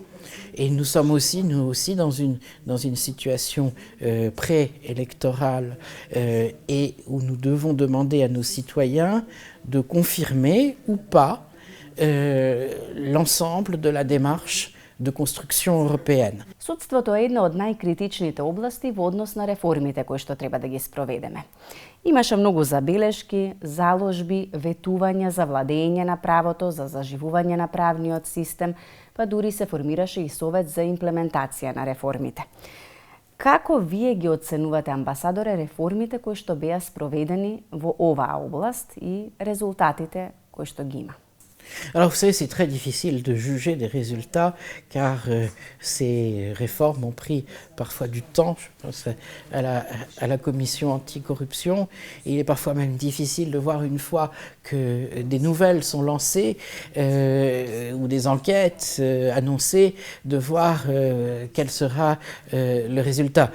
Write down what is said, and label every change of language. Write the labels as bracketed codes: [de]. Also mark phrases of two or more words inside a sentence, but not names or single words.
[fr] Et nous sommes aussi, nous aussi, dans une situation préélectorale et où nous devons demander à nos citoyens de confirmer ou pas l'ensemble de la démarche de construction européenne. [mk] Судството е една од најкритичните области во однос на реформите кои што треба да ги спроведеме. Имаше многу забелешки, заложби, ветувања за владење на правото, за заживување на правниот систем, па дури се формираше и совет за имплементација на реформите. Како вие ги оценувате, амбасадоре, реформите кои што беа спроведени во оваа област и резултатите кои што ги има? [fr] Alors vous savez, c'est très difficile de juger des résultats car ces réformes ont pris parfois du temps. Je pense à la commission anticorruption. Il est parfois même difficile de voir une fois que des nouvelles sont lancées ou des enquêtes annoncées, de voir quel sera le résultat.